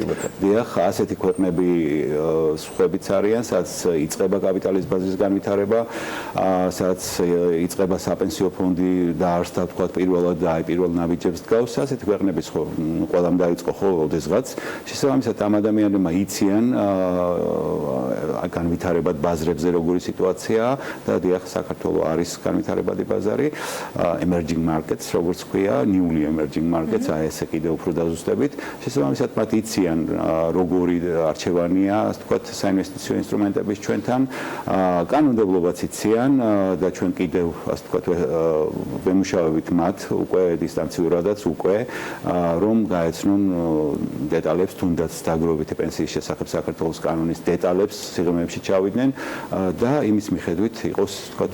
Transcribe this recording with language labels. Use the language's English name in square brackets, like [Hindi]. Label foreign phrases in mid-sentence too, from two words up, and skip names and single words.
[Georgian] დიახ, ასეთი ქვეყნები სხვებიც არიან, სადაც იწყება კაპიტალის ბაზრის განვითარება, სადაც იწყება საპენსიო ფონდი დაარსდა, თქვა პირველად და აი პირველ ნაბიჯებს დგავს. ასეთი ქვეყნების ხო ყველამ დაიწყო ხო ოდესღაც. შესაბამისად ამ ადამიანებმა იციან განვითარებად ბაზრებზე როგორი სიტუაციაა და დიახ საქართველოს არის განვითარებადი ბაზარი, [English] emerging markets [Georgian] როგორც ქვია, [English] newly emerging markets, [Georgian] აი ესე კიდევ უფრო დაზუსტებით. შესაბამისად მათ იციან როგორი არჩევანია, ასე ვთქვათ, საინვესტიციო ინსტრუმენტების ჩვენთან, კანონმდებლობაც იციან და ჩვენ კიდევ ასე ვთქვათ ვემუშავებით მათ უკვე დისტანციურადაც უკვე რომ გაეცნონ დეტალებს, თუნდაც დაგროვებითი პენსიის შესახებ საქართველოს კანონის დეტალებს სიღრმეებში ჩავიდნენ და იმის მიხედვით იყოს ვთქვათ